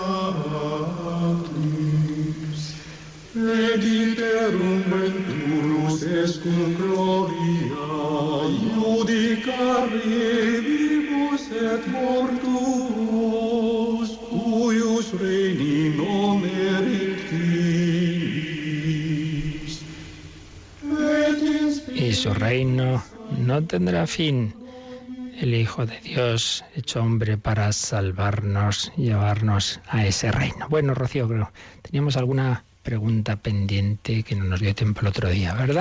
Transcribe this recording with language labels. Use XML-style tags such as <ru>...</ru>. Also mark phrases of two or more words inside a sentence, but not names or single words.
<la>Patris, et iterum venturus est cum gloria, judicare vivos et mortuos, cuius reini non erectis.</la> <es>Y su reino no tendrá fin. El Hijo de Dios, hecho hombre para salvarnos, llevarnos a ese reino. Bueno, Rocío, creo, teníamos alguna pregunta pendiente que no nos dio tiempo el otro día, ¿verdad?</es>